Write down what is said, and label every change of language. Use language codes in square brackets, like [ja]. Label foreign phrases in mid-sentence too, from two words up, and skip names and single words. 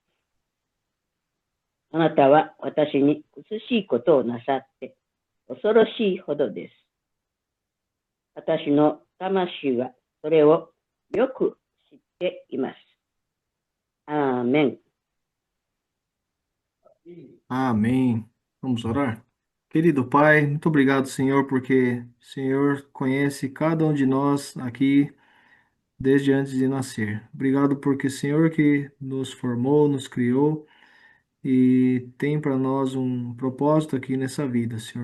[ja] あなたは私に美しいことをなさって恐ろしいほどです。私の魂はそれをよく知っています。アーメン。 [pt] Amém. Vamos orar? Querido Pai, muito obrigado, Senhor, porque o Senhor conhece cada um de nós aqui desde antes de nascer. Obrigado porque o Senhor que nos formou, nos criou e tem para nós um propósito aqui nessa vida, Senhor.